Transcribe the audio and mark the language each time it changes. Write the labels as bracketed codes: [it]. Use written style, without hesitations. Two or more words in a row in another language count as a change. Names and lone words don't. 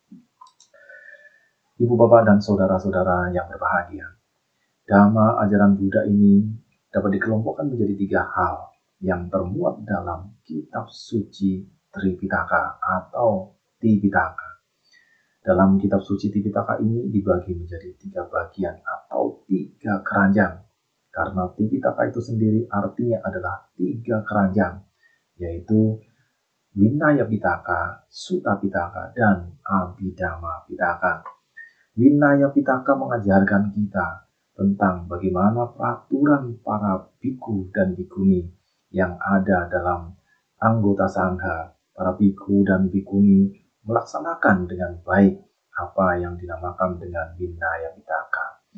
[id] Ibu, bapak, dan saudara-saudara yang berbahagia, Dhamma ajaran Buddha ini dapat dikelompokkan menjadi 3 hal yang termuat dalam kitab suci Tripitaka atau Tipitaka. Dalam kitab suci Tipitaka ini dibagi menjadi 3 bagian atau 3 keranjang. Karena Tipitaka itu sendiri artinya adalah 3 keranjang, yaitu Vinaya Pitaka, Sutta Pitaka, dan Abhidhamma Pitaka. Vinaya Pitaka mengajarkan kita tentang bagaimana peraturan para biku dan bikuni yang ada dalam anggota sangha. Para biku dan bikuni melaksanakan dengan baik apa yang dinamakan dengan Vinaya Pitaka.